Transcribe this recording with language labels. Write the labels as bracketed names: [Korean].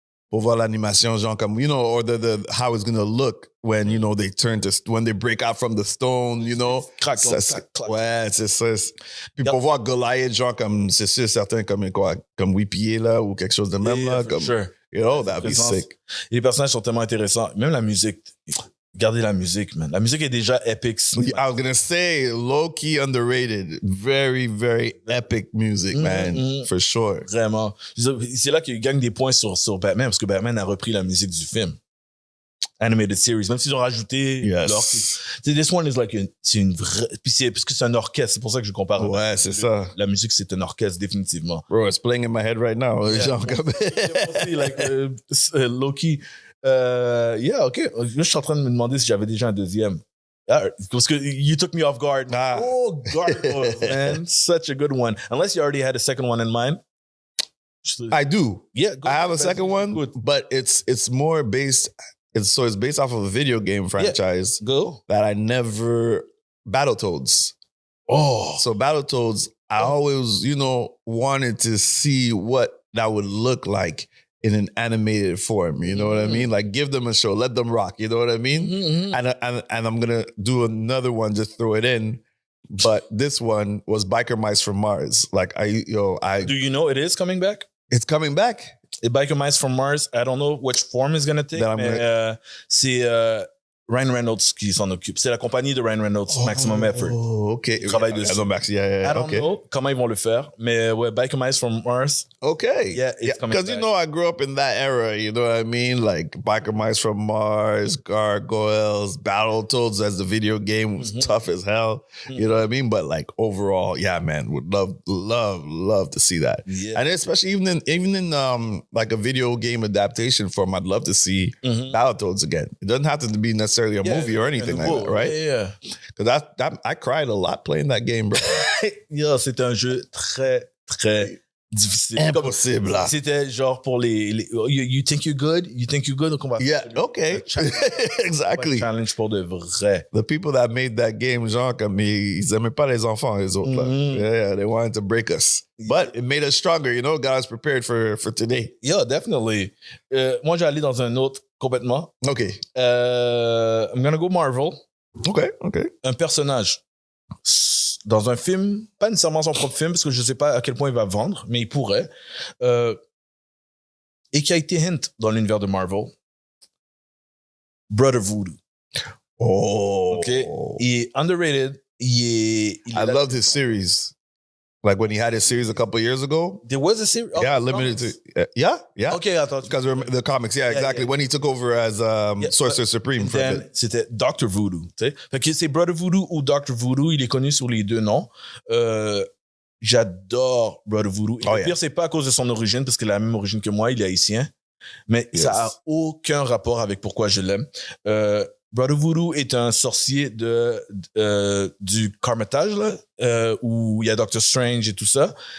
[French] pour voir l'animation, genre comme, [English] you know, or the how it's gonna look when, you know, when they break out from the stone, you know. Crac, [French] ouais, c'est ça. Puis [English] Yep. [French] pour voir Goliath, genre comme, c'est sûr, certain, comme quoi, comme 8 pieds, là, ou quelque chose de même, là. Comme, [English] sure. You know, that'd be sick. [French] Et les personnages sont tellement intéressants. Même la musique. Regardez la musique, man. La musique est déjà epic. [English] I was gonna say, low-key underrated. Very, very epic music, man. For sure. [French] Vraiment. C'est là qu'il gagne des points sur Batman, parce que Batman a repris la musique du film. Animated series. Même s'ils ont rajouté [English] this one is like [French] c'est une vraie, puis parce que c'est un orchestre, c'est pour ça que je compare. Ouais, c'est ça. La musique, c'est un orchestre, définitivement. [English] Bro, it's playing in my head right now. Yeah. [French] Genre comme... [English] like, low-key. Yeah, OK. [French] Je suis en train de me demander si j'avais déjà un deuxième. Parce que [English] you took me off guard. Oh, Gargoyle, man. Such a good one. Unless you already had a second one in mind. I do. Yeah, I have a second one, but it's more based... It's based off of a video game franchise that I never... Battletoads. Oh. So Battletoads, I always, you know, wanted to see what that would look like in an animated form. You know what I mean? Like, give them a show, let them rock. You know what I mean? Mm-hmm. And I'm going to do another one, just throw it in. But this one was Biker Mice from Mars. Like, Do you know it is coming back? It's coming back. Biker Mice from Mars, I don't know which form it's going to take, [French] mais c'est Ryan Reynolds qui s'en occupe. C'est la compagnie de Ryan Reynolds, Maximum Effort. [English] Oh, OK. [French] Ils travaillent dessus. [English] I don't know [French] comment ils vont le faire, mais ouais, Biker Mice from Mars. [English] Okay. Yeah, it's coming back. Because, you know, I grew up in that era, you know what I mean? Like, Biker Mice from Mars, Gargoyles, Battletoads as the video game was tough as hell. You know what I mean? But, like, overall, yeah, man, would love to see that. Yeah. And especially even in like a video game adaptation form, I'd love to see Battletoads again. It doesn't have to be necessarily a movie or anything like that, right? Yeah. Because I cried a lot playing that game, bro. [French] Yeah, c'est un jeu très, très difficile. Impossible. C'était genre pour les [English] you think you're good? You think you're good? [French] Donc on va [English] okay. Exactly. [French] Challenge pour de vrai. [English] The people that made that game, [French] genre, comme ils aimaient pas les enfants, les autres, là. [English] Yeah, they wanted to break us. But it made us stronger, you know, got us prepared for today. Yeah, definitely. [French] Moi, j'ai allé dans un autre complètement. [English] Okay. I'm gonna go Marvel. Okay. [French] Un personnage dans un film, pas nécessairement son propre film, parce que je sais pas à quel point il va vendre, mais il pourrait. Et qui a été hint dans l'univers de Marvel. [English] Brother Voodoo. Oh. [French] Okay. Il est underrated. I [English] loved his series. Like when he had his series a couple of years ago. There was a series? Yeah, limited to... Yeah. Okay, I thought... Because the comics, exactly. Yeah. When he took over as Sorcerer Supreme. [French] C'était Dr. Voodoo. Fait que c'est Brother Voodoo ou Dr. Voodoo. Il est connu sous les deux noms. J'adore Brother Voodoo. Et le pire, c'est pas à cause de son origine, parce qu'il a la même origine que moi. Il est haïtien. Mais ça a aucun rapport avec pourquoi je l'aime. Brother Voodoo est un sorcier du Carmitage, là, où il y a Doctor Strange et tout ça.